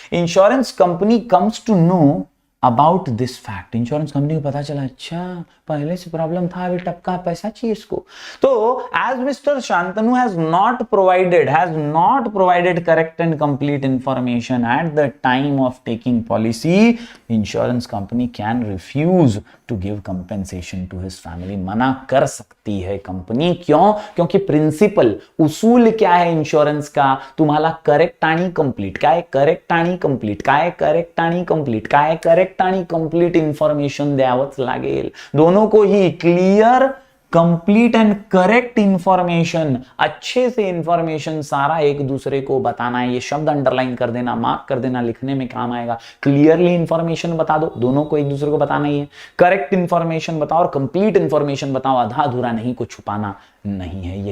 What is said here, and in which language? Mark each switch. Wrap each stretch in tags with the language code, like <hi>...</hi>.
<en>insurance company comes to know about this fact,</en> <hi>insurance company को पता चला अच्छा पहले से प्रॉब्लम था, अभी टपका पैसा चाहिए इसको।</hi> <en>तो as Mister Shantanu has not provided correct and complete information at the time of taking policy, insurance company can refuse to give compensation to his family.</en> <hi>मना कर सकती है कंपनी। क्यों? क्योंकि प्रिंसिपल उसूल क्या है इंश्योरेंस का,</hi> <mr>तुम्हाला करेक्ट आणि कंप्लीट, काय करेक्ट आणि कंप्लीट, काय करेक्ट आणि कंप्लीट, काय करेक्ट आणि कंप्लीट इंफॉर्मेशन द्यावंच लागेल।</mr> <hi>दोनों को ही clear, complete and correct information, अच्छे से इंफॉर्मेशन सारा एक दूसरे को बताना है। ये शब्द अंडरलाइन कर देना, मार्क कर देना, लिखने में काम आएगा। क्लियरली इंफॉर्मेशन बता दो, दोनों को एक दूसरे को बताना ही है। करेक्ट इंफॉर्मेशन बताओ और कंप्लीट इंफॉर्मेशन बताओ, आधा अधूरा नहीं, कुछ छुपाना नहीं है।</hi>